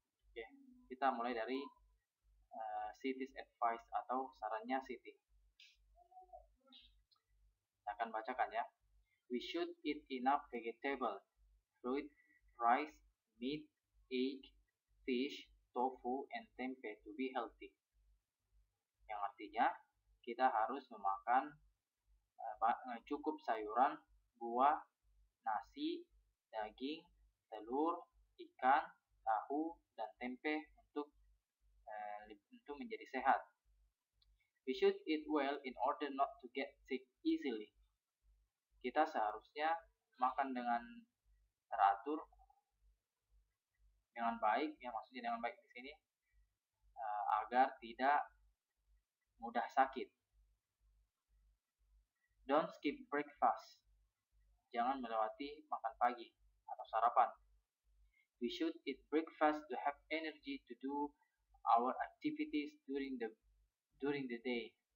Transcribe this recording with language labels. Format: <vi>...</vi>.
<id>Oke, kita mulai dari</id> <en>Siti's advice</en> <id>atau sarannya Siti. Saya akan bacakan ya.</id> <en>We should eat enough vegetable, fruit, rice, meat, egg, fish, tofu, and tempeh to be healthy.</en> <id>Yang artinya kita harus memakan cukup sayuran, buah, nasi, daging, telur, ikan, tahu, dan tempe untuk menjadi sehat.</id> <en>We should eat well in order not to get sick easily.</en> <id>Kita seharusnya makan dengan teratur, dengan baik, yang maksudnya dengan baik di sini agar tidak mudah sakit.</id> <en>Don't skip breakfast.</en> <id>Jangan melewati makan pagi atau sarapan.</id> <en>We should eat breakfast to have energy to do our activities during the day.</en>